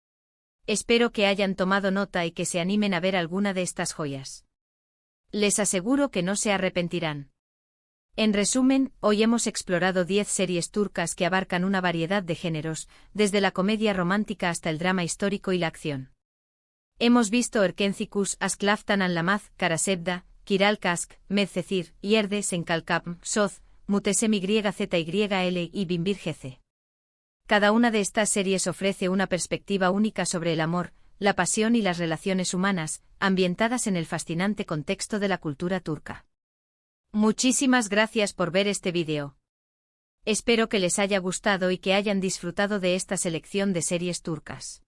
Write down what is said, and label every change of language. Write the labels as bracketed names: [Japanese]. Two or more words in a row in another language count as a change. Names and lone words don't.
[Spanish] Espero que hayan tomado nota y que se animen a ver alguna de estas joyas. Les aseguro que no se arrepentirán. En resumen, hoy hemos explorado 10 series turcas que abarcan una variedad de géneros, desde la comedia romántica hasta el drama histórico y la acción. Hemos visto Erkencikus, Asklaftan Anlamaz, Karasebda, Kiral Kask, Medcecir, Yerde Senkalkapm, Soz, *MYZYL y Bimbir Gece. Cada una de estas series ofrece una perspectiva única sobre el amor, la pasión y las relaciones humanas, ambientadas en el fascinante contexto de la cultura turca. Muchísimas gracias por ver este vídeo. Espero que les haya gustado y que hayan disfrutado de esta selección de series turcas.